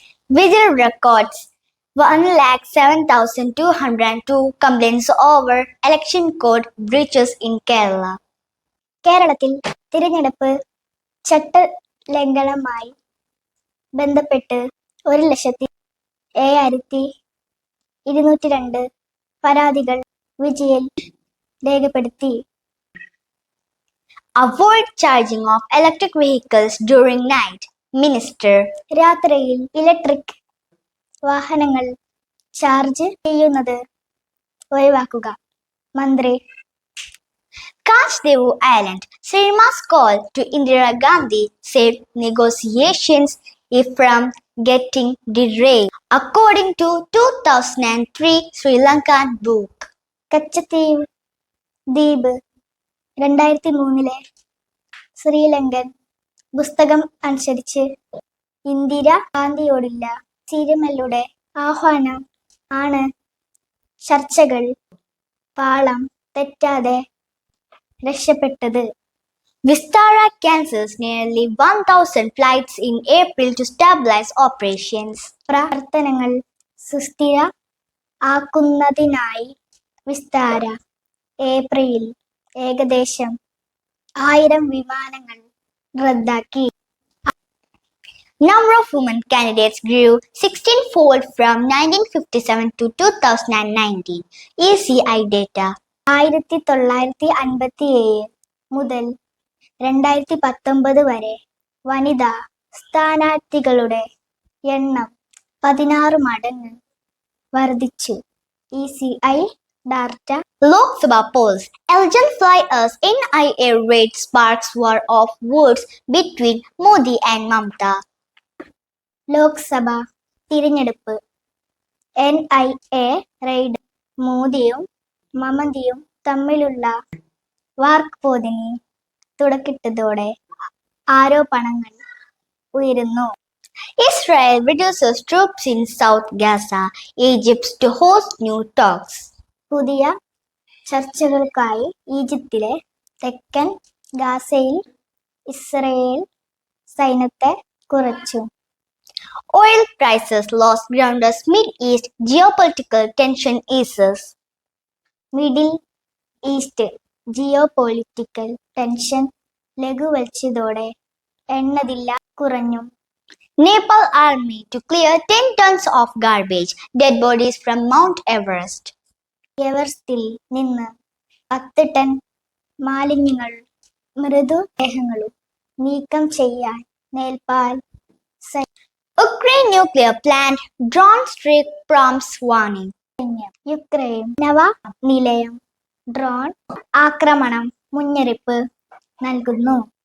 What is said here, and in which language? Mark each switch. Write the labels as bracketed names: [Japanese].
[English] Vigil records 1,07,202 complaints over election code breaches in Kerala. [Malayalam] കേരളത്തിൽ തിരഞ്ഞെടുപ്പ് ചട്ടലംഘനവുമായി ബന്ധപ്പെട്ട് 1,07,202 പരാതികൾ വിജിയിൽ രേഖപ്പെടുത്തി. [English] Avoid charging of electric vehicles during night, Minister. [Malayalam] രാത്രിയിൽ ഇലക്ട്രിക് വാഹനങ്ങൾ ചാർജ് ചെയ്യുന്നത് ഒഴിവാക്കുക, മന്ത്രി. [English] Kachdevu Island, Srima's call to Indira Gandhi saved negotiations from getting derailed, according to 2003 Sri Lankan book. [Malayalam] Katchatheevu ദ്വീപ് 2003 ശ്രീലങ്കൻ പുസ്തകം അനുസരിച്ച് ഇന്ദിര ഗാന്ധിയോടുള്ള സിരിമല്ലുടെ ആഹ്വാനം ആണ് ചർച്ചകൾ പാളം തെറ്റാതെ രക്ഷപ്പെട്ടത്. [English] Vistara cancels nearly 1,000 flights in April to stabilize operations. [Malayalam] പ്രവർത്തനങ്ങൾ സുസ്ഥിര ആക്കുന്നതിനായി വിസ്താര ഏപ്രിലിൽ ഏകദേശം 1000 വിമാനങ്ങൾ റദ്ദാക്കി. [English] Number of women candidates grew 16-fold from 1957 to 2019. ECI data. [Malayalam] 1957 മുതൽ 2019 വരെ വനിതാ സ്ഥാനാർത്ഥികളുടെ എണ്ണം 16 മടങ്ങ് വർദ്ധിച്ചു. [English] ECI data. Lok Sabha polls. Election flyers NIA raid sparks war of words between Modi and Mamta. [Malayalam] Lok Sabha തിരഞ്ഞെടുപ്പ് NIA റെയ്ഡ് മോദിയും മമതയും തമ്മിലുള്ള വാക്പോരിന് തുടക്കമിട്ടതോടെ ആരോപണങ്ങൾ ഉയരുന്നു. [English] Israel reduces troops in South Gaza. Egypt to host new talks. [Malayalam] പുതിയ ചർച്ചകൾക്കായി ഈജിപ്തിലെ തെക്കൻ ഗാസയിൽ ഇസ്രയേൽ സൈന്യത്തെ കുറച്ചു. [English] Oil prices lost ground as Mid-East geopolitical tension eases. [Malayalam] Middle east geopolitical tension ലഘൂവൽച്ചതോടെ എണ്ണവില കുറഞ്ഞു. [English] Nepal army to clear 10 tons of garbage, dead bodies from Mount Everest. [Malayalam] എവറസ്റ്റിൽ നിന്ന് 10 ടൺ മാലിന്യങ്ങൾ മൃതദേഹങ്ങളും നീക്കം ചെയ്യാൻ Nepal. [English] Ukraine nuclear plant drone strike prompts warning. [Malayalam] Ukraine നവ നിലയം drone ആക്രമണം മുന്നറിയിപ്പ് നൽകുന്നു.